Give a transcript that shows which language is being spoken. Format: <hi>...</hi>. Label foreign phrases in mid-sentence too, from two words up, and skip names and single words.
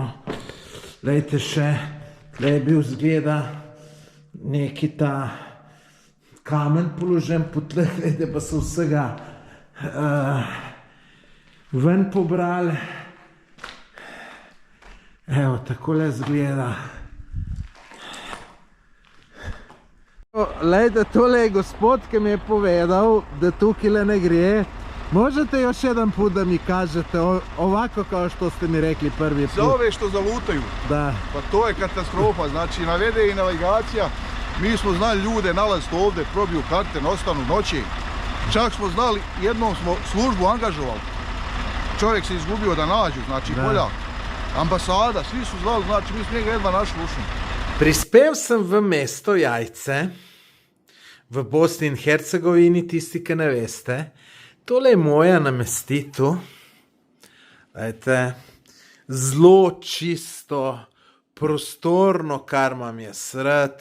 <sl>Lejte še, tle je bil zgleda neki ta kamen položen po tleh, lejte pa so vsega ven pobrali. Evo, takole zgleda. Lejte, tole je gospod, ki mi je povedal, da tukaj ne gre.</sl> <bs>Možete još jedan put da mi kažete ovako kao što ste mi rekli prvi put? Za ove što zalutaju. Da. Pa to je katastrofa, znači navede i navigacija. Mi smo znali ljude nalaziti ovdje, probiju karte, ostanu noći. Čak smo znali, jednom smo službu angažovali. Čovjek se izgubio da nađu, znači Poljak. Ambasada, svi su znali, znači mi smo njega jedva našli ušli.</bs> <sl>Prispel sem v mesto Jajce, v Bosni in Hercegovini, tisti, ki ne veste. Tole je moja namestitev. Zelo čisto, prostorno, kar imam jaz rad.</sl>